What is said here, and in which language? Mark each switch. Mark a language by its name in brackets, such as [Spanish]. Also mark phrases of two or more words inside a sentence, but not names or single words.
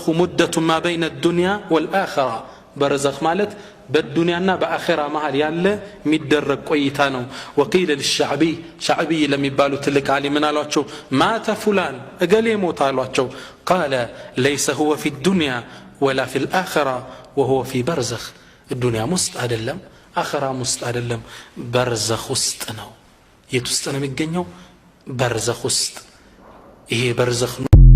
[Arabic] مدة ما بين الدنيا والآخرة برزخ [Amharic] ማለት በዱንያና በአኺራ መሃል ያለ የሚደረግ ቆይታ ነው [Arabic] وقيل للشعبي شعبي [Amharic] ለሚባሉ ትልቅ ዓሊም አሏቸው ማተ فلان እገሌ ሞት አሏቸው [Arabic] قال ليس هو في الدنيا ولا في الآخرة وهو في برزخ الدنيا [Amharic] ውስጥ አይደለም አኺራ ውስጥ አይደለም برزخ ውስጥ ነው የት ውስጥ ነው የሚገኘው برزخ ውስጥ ይሄ برزخ